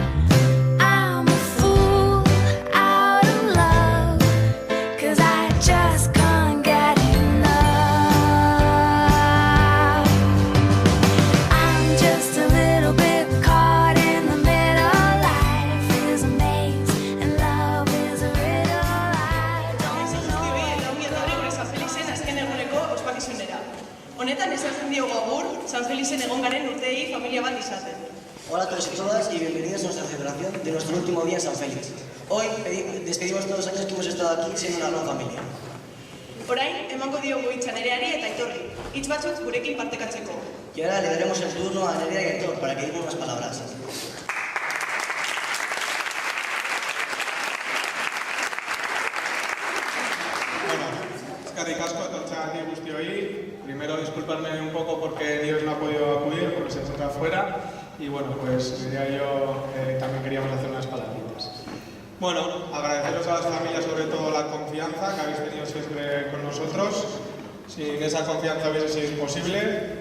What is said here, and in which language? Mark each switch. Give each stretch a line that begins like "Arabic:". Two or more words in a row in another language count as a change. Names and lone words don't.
English: I'm a fool out of love, 'cause I just can't get enough. I'm just a little bit caught in the middle. Life is a maze and love is a riddle. I don't know.
Basque: Honetan esaten diogu agur, San Felixen egon garen urteei familia bat izaten.
Spanish: Hola a todos y todas y bienvenidos a nuestra celebración de nuestro último día en San Félix. Hoy despedimos todos los años que hemos estado aquí siendo una gran familia.
Basque: Orain, emango diogu hitza Nereari eta Aitorri, hitz batzuk gurekin partekatzeko.
Spanish: Y ahora le daremos el turno a Nerea y Aitor para que digan unas palabras.
Basque: Eskerrik asko etortzeagatik guztioi.
Spanish: Primero disculparme un poco porque Dios no ha podido acudir porque se encuentra afuera y bueno, pues Nerea y yo también queríamos hacer unas palabritas. Bueno, agradeceros a las familias sobre todo la confianza que habéis tenido siempre con nosotros. Sin esa confianza hubiese sido imposible.